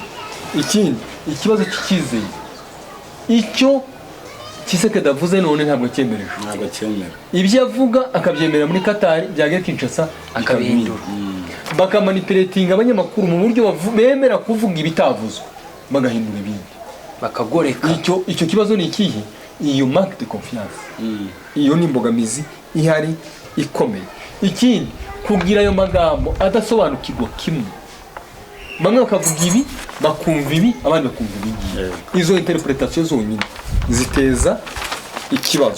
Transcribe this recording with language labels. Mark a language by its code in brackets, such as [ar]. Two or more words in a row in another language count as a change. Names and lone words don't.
[rw] Ikindi ikibazo cy'ikizeye icyo Kisekedi avuze none ntabwo cyemereje ibyo avuga akabyemera muri Qatar byagera Kinshasa akabihindura bakamanipuletinga abanyamakuru mu buryo bemera kuvuga ibitavuzwe bagahindura ibindi bakagoreka. Icyo kibazo ni ikihe? Iyo [fr] manque de confiance [rw] iyo ni imbogamizi ihari ikomeye. Ikindi kugira ayo magambo adasobanukirwa kimwe bamwe bakavuga ibi bakumva ibi abandi bakumva ibi izo interpretation zonyine ziteza ikibazo.